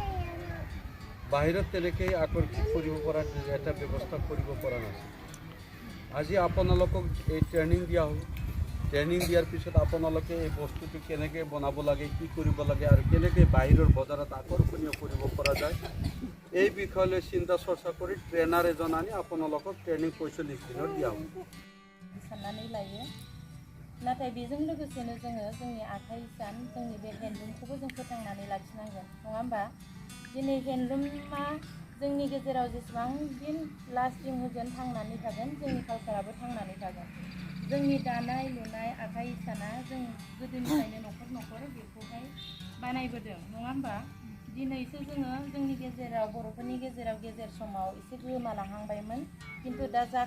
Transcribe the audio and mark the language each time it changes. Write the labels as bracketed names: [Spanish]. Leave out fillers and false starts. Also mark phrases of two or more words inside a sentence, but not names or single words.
[Assamese] বাহিৰত তেনেকৈ আকৰ্ষিত কৰিব পৰা এটা ব্যৱস্থা কৰিব পৰা নাছিল আজি আপোনালোকক এই ট্ৰেইনিং দিয়া হ'ল ট্ৰেইনিং দিয়াৰ পিছত আপোনালোকে এই বস্তুটো কেনেকৈ বনাব লাগে কি কৰিব লাগে আৰু কেনেকৈ বাহিৰৰ বজাৰত আকৰ্ষণীয় কৰিব পৰা যায় এই বিষয়লৈ চিন্তা চৰ্চা কৰি ট্ৰেইনাৰ এজন আনি আপোনালোকক ট্ৰেইনিং 45 দিনৰ দিয়া হ'ল [Bodo] साननानै लायो नाथाय बेजों लोगोसेनो जोङो जोंनि आखाइ हिसान जोंनि बे हेन्दलुमखौबो जों फोथांनानै लाखिनांगोन नङा होमबा दिनै हेन्दलुमा जोंनि गेजेराव जेसेबां दिन लास्टिं होगोन थांनानै थागोन जोंनि कालचाराबो थांनानै थागोन जोंनि दानाय लुनाय आखाइ हिसाना जों गोदोनिफ्रायनो न'खर न'खर बेखौहाय बानायबोदों नङा होमबा दिनैसो जोङो जोंनि गेजेराव बर'फोरनि गेजेराव गेजेर समाव एसे गोमालांहांबायमोन खिन्थु दा